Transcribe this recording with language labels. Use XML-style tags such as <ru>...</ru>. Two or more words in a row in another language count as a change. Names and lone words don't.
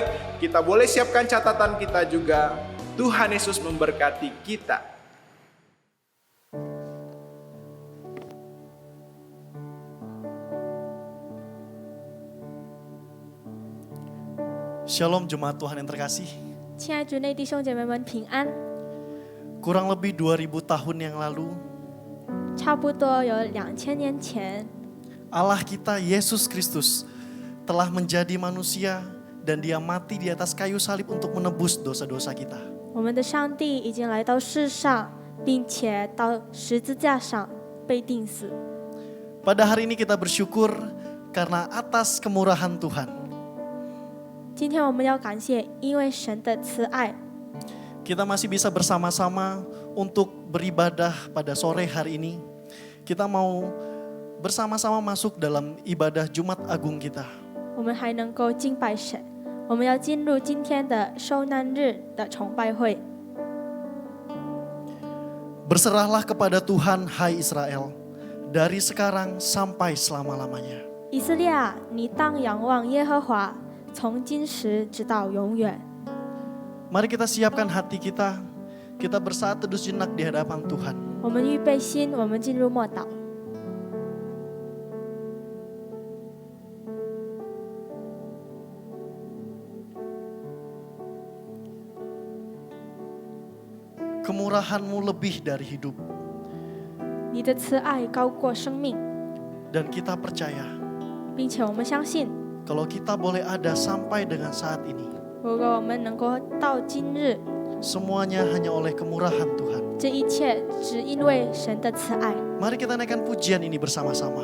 <id>Kita boleh siapkan catatan kita juga. Tuhan Yesus memberkati kita. Shalom Jemaat Tuhan yang terkasih.</id> <zh>亲爱主内弟兄姐妹们平安。</zh> <id>Kurang lebih 2000 tahun yang lalu,</id> <zh>差不多有2000年前，</zh> <id>Allah kita Yesus Kristus telah menjadi manusia dan Dia mati di atas kayu salib untuk menebus dosa-dosa kita.</id> <zh>我们的上帝已经来到世上，并且到十字架上被钉死。</zh> <id>Pada hari ini kita bersyukur karena atas kemurahan Tuhan.</id> <zh>今天我们要感谢，因为神的慈爱，</zh> <id>Kita masih bisa bersama-sama untuk beribadah pada sore hari ini. Kita mau bersama-sama masuk dalam ibadah Jumat Agung kita.</id> <zh>我们还能够敬拜神。我们要进入今天的受难日的崇拜会。</zh> <id>Berserahlah kepada Tuhan, hai Israel, dari sekarang sampai selama-lamanya.</id> <zh>以色列啊，你当仰望耶和华，从今时直到永远。</zh> <id>Mari kita siapkan hati kita, kita bersaat teduh jenak di hadapan Tuhan.</id> <zh>我们预备心，我们进入默祷。</zh> <id>Kemurahan-Mu lebih dari hidup.</id> <zh>你的慈爱高过生命，</zh> <id>Dan kita percaya</id> <zh>并且我们相信，</zh> <id>kalau kita boleh ada sampai dengan saat ini,</id> <zh>如果我们能够到今日，</zh> <id>semuanya hanya oleh kemurahan Tuhan.</id> <zh>这一切只因为神的慈爱。</zh> <id>Mari kita naikkan pujian ini bersama-sama.</id>